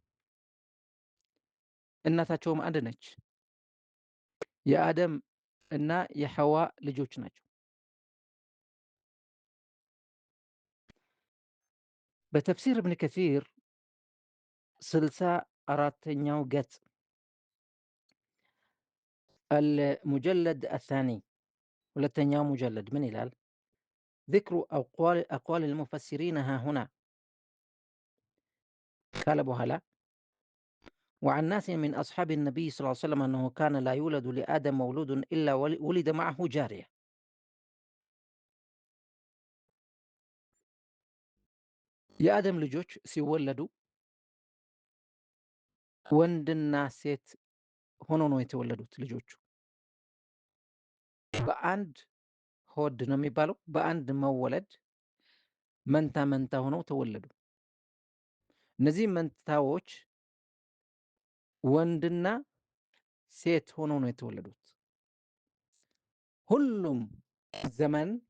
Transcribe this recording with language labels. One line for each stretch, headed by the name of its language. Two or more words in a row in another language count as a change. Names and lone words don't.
Amharic: እናታቸውም አንድ ነች። የአደም እና የሐዋ ልጆች ናቸው። በተፍሲር እብን ከሲር 64ኛው ገጽ
Arabic: المجلد الثاني
Amharic: ሁለተኛው ሙጀለድ ምን ይላል?
Arabic: ذكر أقوال المفسرين ها هنا
Amharic: ካለ በኋላ
Arabic: وعن ناس من أصحاب النبي صلى الله عليه وسلم أنه كان لا يولد لآدم مولود إلا ولد معه جارية.
Amharic: የአደም ልጆች ሲወለዱ ወንድና ሴት ሆኖ ነው የተወለዱት። ልጆቹ በአንድ ሆድ ነው የሚባለው፣ በአንድ መወለድ መንታ መንታ ሆነው ተወለዱ። እነዚህ መንታዎች ወንድና ሴት ሆነው ነው የተወለዱት። ሁሉም ዘመን